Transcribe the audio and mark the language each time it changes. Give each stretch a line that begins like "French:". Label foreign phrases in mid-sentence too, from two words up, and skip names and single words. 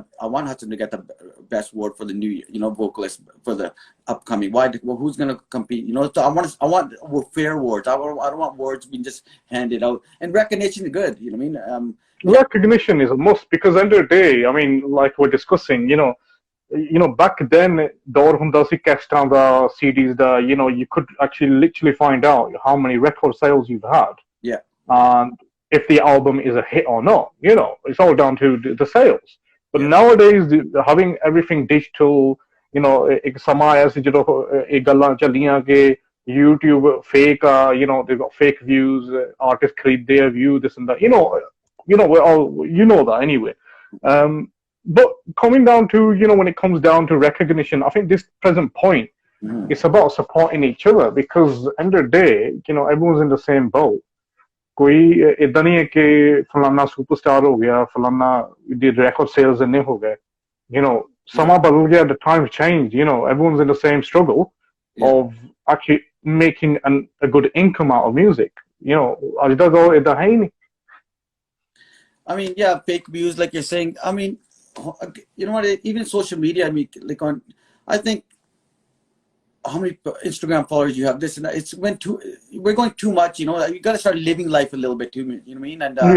English: I want Hudson to get the best award for the new, you know, vocalist for the upcoming. Why? Well, who's gonna compete? You know, so I want fair awards. I don't want awards being just handed out. And recognition is good. You know what I mean? Recognition is a must, because end of the day, I mean, like we're discussing, you know, back then
Punjabi: ਦੌਰ ਹੁੰਦਾ ਸੀ ਕੈਸਟਾਂ ਦਾ CDs ਦਾ
English: you could actually literally find out how many record sales you've had Yeah. and if the album is a hit or not. It's all down to the sales. But Yeah. nowadays, having everything digital,
Punjabi: ਇੱਕ ਸਮਾਂ ਆਇਆ ਸੀ ਜਦੋਂ ਇਹ ਗੱਲਾਂ ਚੱਲੀਆਂ ਕਿ
English: YouTube fake they've got fake views,
Punjabi: artists ਖਰੀਦਦੇ ਆ view,
English: this and that. We're all, that anyway. But coming down to, when it comes down to recognition, I think this present point, it's about supporting each other because end of the day, everyone's in the same boat.
Punjabi: ਕੋਈ ਇਦਾਂ ਨਹੀਂ ਹੈ ਕਿ ਫਲਾਨਾ ਸੁਪਰਸਟਾਰ ਹੋ ਗਿਆ ਫਲਾਨਾ ਦੀ
English: record sales
Punjabi: ਇੰਨੇ ਹੋ ਗਏ ਸਮਾਂ ਬਦਲ ਗਿਆ,
English: the times changed, everyone's in the same struggle of actually making a good income out of music.
Punjabi: ਅੱਜ ਦਾ ਦੌਰ ਇਦਾਂ ਹੈ ਹੀ ਨਹੀਂ.
English: I mean, yeah, fake views, like you're saying. I mean, you know what? Even social media. I mean, like I think how many Instagram followers you have. This and that. We're going too much. You got to start living life a little bit too. You know what I mean? And